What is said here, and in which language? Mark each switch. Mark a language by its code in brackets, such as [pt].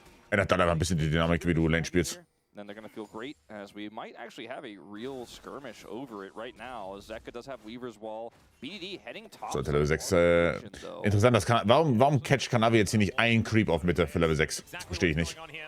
[de] Ändert dann einfach ein bisschen die Dynamik, wie du Lane spielst. [en] Then they're going to feel great, as we might actually have a real skirmish over it right now. Zeka does have Weaver's Wall. BDD heading top. So, Level 6. [de] Interessant, warum catcht Kanavi jetzt hier nicht ein Creep auf Mitte für Level 6? Das verstehe ich nicht.